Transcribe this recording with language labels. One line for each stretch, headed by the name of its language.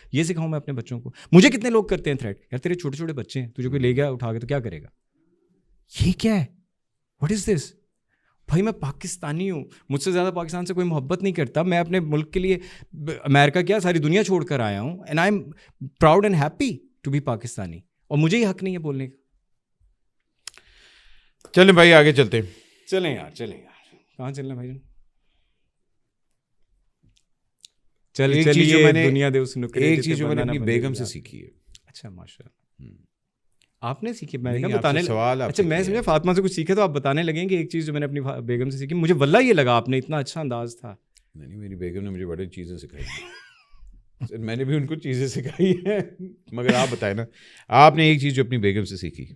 Urdu: یہ سکھاؤں میں اپنے بچوں کو. مجھے کتنے لوگ کرتے ہیں تھریٹ, یار تیرے چھوٹے چھوٹے بچے ہیں, تجھے کوئی لے گیا اٹھا کے تو کیا کرے گا؟ یہ کیا ہے؟
English: What is this?
Urdu: بھائی میں پاکستانی ہوں, مجھ سے زیادہ پاکستان سے کوئی محبت نہیں کرتا. میں اپنے ملک کے لیے امریکہ کیا ساری دنیا چھوڑ کر آیا ہوں,
English: and I am proud and happy to be Pakistani,
Urdu: اور مجھے ہی حق نہیں ہے بولنے کا. چلیں بھائی آگے چلتے ہیں. چلیں یار کہاں چلنا بھائی جان؟
Punjabi: چلیے دنیا دے اس نکرے.
Urdu: ایک چیز جو میں نے اپنی بیگم سے سیکھی ہے. اچھا ماشاء اللہ, آپ نے سیکھی؟ میں نے بتانے سوال, اچھا میں سمجھا فاطمہ سے کچھ سیکھا تو آپ بتانے لگیں کہ ایک چیز جو میں نے اپنی بیگم سے سیکھی. مجھے واللہ یہ لگا آپ نے اتنا اچھا انداز تھا. نہیں میری بیگم نے مجھے بڑی چیزیں سکھائی, میں نے بھی ان کو چیزیں سکھائی ہیں, مگر آپ بتائیں نا, آپ نے ایک چیز جو اپنی بیگم سے سیکھی.